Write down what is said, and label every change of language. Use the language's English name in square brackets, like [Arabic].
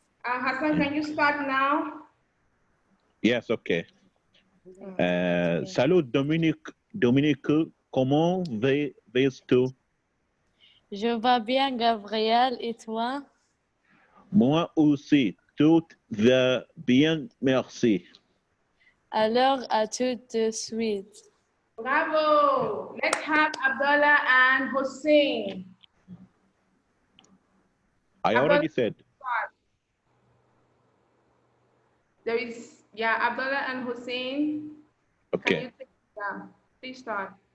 [English] Hassan, can you start now? Yes, okay. [French] Salut, Dominique. Dominique, comment vas-tu? Je vais bien, Gabriel, et toi? Moi aussi, tout va bien, merci. Alors, à tout de suite. Bravo. [English] Let's have Abdullah and Hussein. I already said. There is, yeah, Abdullah and Hussein. Can Okay. you take, yeah, please start.